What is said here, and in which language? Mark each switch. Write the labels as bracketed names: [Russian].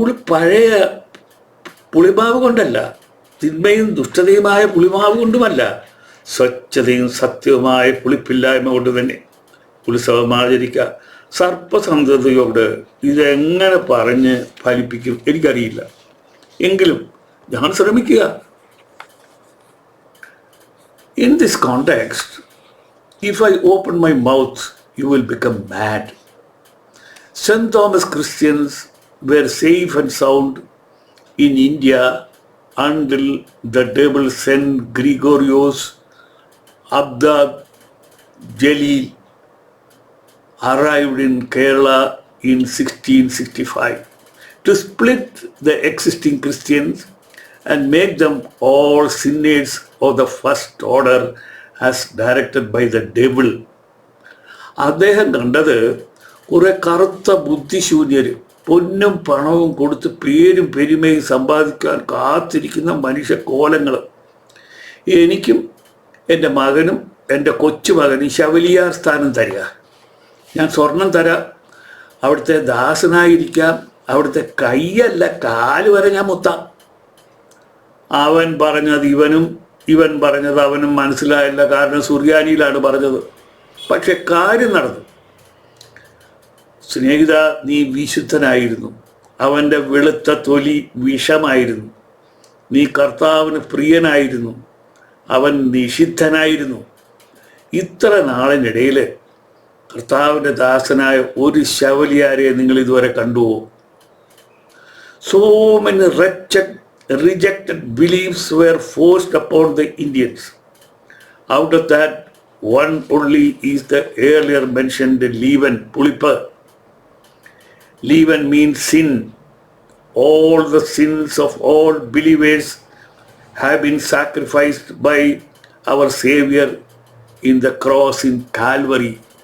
[Malayalam] പഴയ പുളിമാവ് കൊണ്ടല്ല, തിന്മയും ദുഷ്ടതയുമായ പുളിമാവ് കൊണ്ടുമല്ല, സ്വച്ഛതയും സത്യവുമായ പുളിപ്പില്ലായ്മ കൊണ്ട് തന്നെ ഉത്സവം ആചരിക്കുക. സർപ്പസന്ധതയോട് ഇതെങ്ങനെ പറഞ്ഞ് ഫലിപ്പിക്കും എനിക്കറിയില്ല, എങ്കിലും ഞാൻ ശ്രമിക്കുക. [English] In this context, if I open my mouth, you will become mad. St. Thomas Christians were safe and sound in India until the devil St. Gregorios Abda Jalil arrived in Kerala in 1665 to split the existing Christians and make them all synods of the first order as directed by the devil. [Malayalam] അദ്ദേഹം കണ്ടത് കുറെ കറുത്ത ബുദ്ധിശൂന്യർ പൊന്നും പണവും കൊടുത്ത് പേരും പെരുമയും സമ്പാദിക്കാൻ കാത്തിരിക്കുന്ന മനുഷ്യക്കോലങ്ങൾ. എനിക്കും എൻ്റെ മകനും എൻ്റെ കൊച്ചുമകനും ശവലിയാർ സ്ഥാനം തരിക, ഞാൻ സ്വർണം തരാം, അവിടുത്തെ ദാസനായിരിക്കാം, അവിടുത്തെ കൈയല്ല കാല് വരെ ഞാൻ മുത്താം. അവൻ പറഞ്ഞത് ഇവനും ഇവൻ പറഞ്ഞത് അവനും മനസ്സിലായില്ല, കാരണം സുറിയാനിയിലാണ് പറഞ്ഞത്. പക്ഷെ കാര്യം നടന്നു. സ്നേഹിത, നീ വിശുദ്ധനായിരുന്നു, അവൻ്റെ വെളുത്ത തൊലി വിഷമായിരുന്നു. നീ കർത്താവിന് പ്രിയനായിരുന്നു, അവൻ നിഷിദ്ധനായിരുന്നു. ഇത്ര നാളിനിടയിൽ കർത്താവിൻ്റെ ദാസനായ ഒരു ശവലിയാരെ നിങ്ങൾ ഇതുവരെ കണ്ടുവോ? [English] So many rejected beliefs were forced upon the Indians. Out of that, one only is the earlier mentioned leaven, pulipa. Leaven means sin. All the sins of all believers have been sacrificed by our Savior in the cross in Calvary.